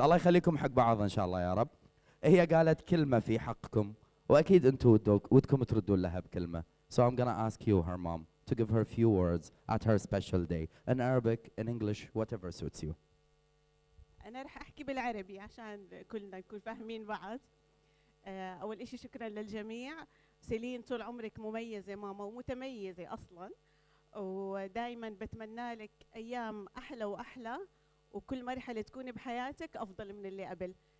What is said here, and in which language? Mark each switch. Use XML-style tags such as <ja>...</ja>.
<ar>الله يخليكم حق بعض إن شاء الله يا رب. هي قالت كلمة في حقكم وأكيد أنتم ودكم تردون لها بكلمة.</ar> <en>So I'm gonna ask you, her mom, to give her a few words at her special day. In Arabic, in English, whatever suits you.</en> <ar>أنا رح أحكي بالعربي عشان كلنا نكون فاهمين بعض. أول إشي شكرا للجميع. سيلين طول عمرك مميزة ماما ومتميزة أصلا. ودائما بتمنى لك أيام أحلى وأحلى وكل مرحلة تكوني بحياتك أفضل من اللي قبل.</ar>